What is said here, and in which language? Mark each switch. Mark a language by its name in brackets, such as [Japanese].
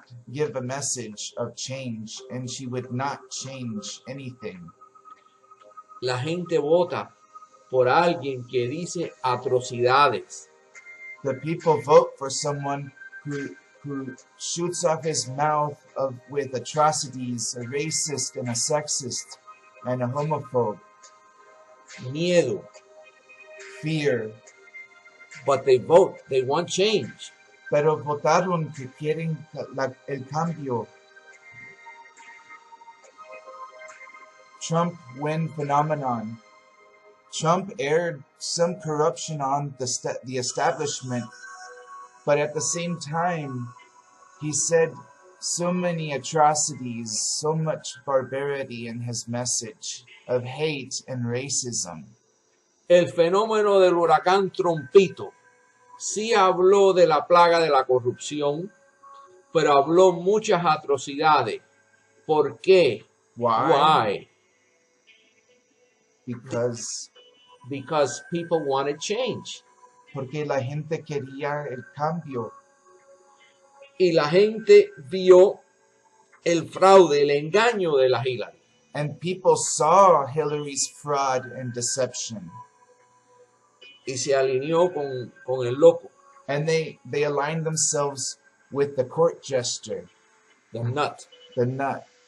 [English] give a message of change, and she would not change anything. [Spanish] La gente vota por alguien que dice atrocidades. [English] The people vote for someone who shoots off his mouth with atrocities, a racist and a sexist and a homophobe. [Spanish] Miedo. [English] Fear. But they vote. They want change. [Spanish] Pero votaron que quieren el cambio. [English] Trump win phenomenon. Trump aired some corruption on the establishment, but at the same time, he said so many atrocities, so much barbarity in his message of hate and racism. [Spanish] El fenómeno del huracán Trompito sí habló de la plaga de la corrupción, pero habló muchas atrocidades ¿Por qué? [English] Why? Because People wanted change. [Spanish] porque la gente quería el cambio. Y la gente vio el fraude, el engaño de la Hillary. [English] And people saw Hillary's fraud and deception. [Spanish] Y se alineó con el loco, [English] And they aligned themselves with the court jester, the nut. the nut.